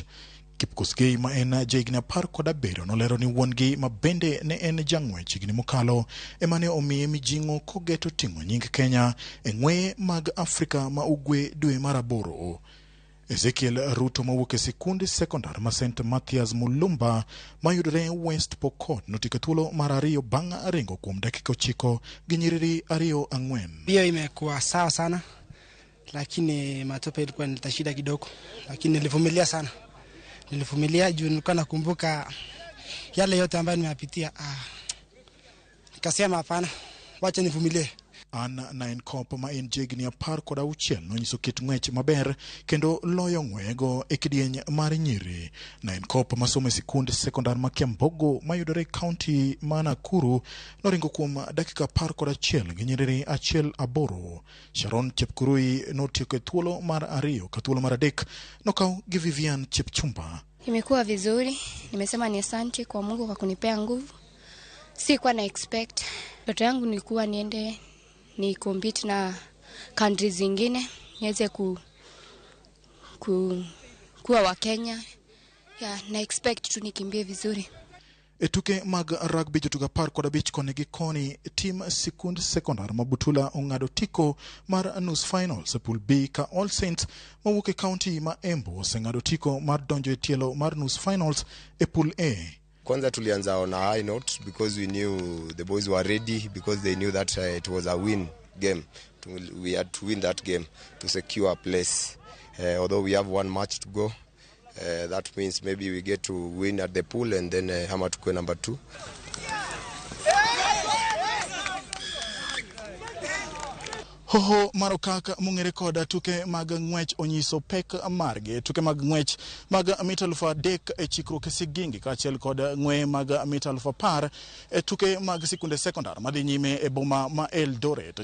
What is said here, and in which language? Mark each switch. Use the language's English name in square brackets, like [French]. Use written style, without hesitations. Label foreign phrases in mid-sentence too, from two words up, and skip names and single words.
[Luo (Kenya and Tanzania)] Kipkosgei ma en jahigni 17 nolero ni wuongi ma bende ne en jang'wech higni mokalo emane omiye mijing'o kogeto ting'o nying Kenya e ng'weye mag Afrika ma ugwe dwe mar 8. Ezekiel Ruto mawuok e sikund sekondar ma St Mathias Mulumba mayudore West Pokot notieko thuolo mar ariyo bang' ringo kuom dakika 9 gi nyiriri 2-4. [Swahili] Hiyo imekuwa sawa sana, lakini matope ilikuwa nileta shida kidogo, lakini nilivumilia sana. Nilivumilia juu nilikuwa nakumbuka yale yote ambayo nimepitia. Nikasema hapana, wacha nivumilie. [Luo (Kenya and Tanzania)] An Nine Cop ma en jigni 16 nonyiso kit ng'wech maber kendo loyo ng'wego e kidieny mar nyiri. Nine Cop masomo e sikund sekondar ma Kiambogo mayudore kaunti ma Nakuru noringo kuom dakika 11 gi nyiriri 1-8. Sharon Chepkurui notieko e thuolo mar 2 ka thuolo mar 3 nokaw gi Vivian Chepchumba. [Swahili] Imekuwa vizuri, nimesema ni asante kwa Mungu kwa kunipea nguvu. Sikuwa na expect. Ndoto yangu nilikuwa niende ni compete na countries zingine niweze kuwa wa Kenya. Na expect tu nikimbie vizuri. [Luo (Kenya and Tanzania)] Etuke mag rugby jotuga 15 koni gi koni team sikund sekondar mabutula ong'ado tiko mar nus finals e pool B ka All Saints mawuok e county ma Embu oseng'ado tiko mar donjo e tielo mar nus finals e pool A. [Swahili] Kwanza tulianza [English] on a high note because we knew the boys were ready, because they knew that it was a win game. We had to win that game to secure a place. Although we have one match to go, that means maybe we get to win at the pool and then Hama to go number 2. [Luo (Kenya and Tanzania)] Hoho marokaka mungere koda tuke mag ng'wech onyiso pek marge. Tuke mag ng'wech mag mita 3,000 e chikruok e sigingi kaachiel kod ng'weye mag mita 10,000 e tuke mag sikunde sekondar madhi nyime e boma ma Eldoret.